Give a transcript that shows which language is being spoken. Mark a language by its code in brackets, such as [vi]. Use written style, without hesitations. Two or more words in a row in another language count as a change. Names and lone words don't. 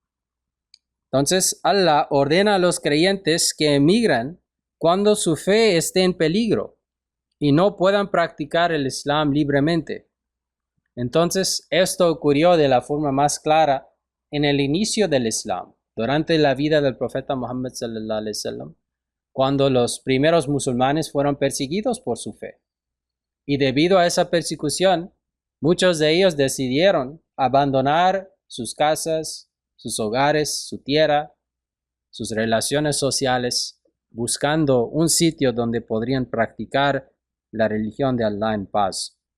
[es] Entonces, Allah ordena a los creyentes que emigran cuando su fe esté en peligro y no puedan practicar el Islam libremente. Entonces, esto ocurrió de la forma más clara en el inicio del Islam, durante la vida del profeta Muhammad [ar] صلى الله عليه وسلم, [es] cuando los primeros musulmanes fueron perseguidos por su fe. Y debido a esa persecución, muchos de ellos decidieron abandonar sus casas, sus hogares, su tierra, sus relaciones sociales, buscando un sitio donde podrían practicar la religión de Allah en paz.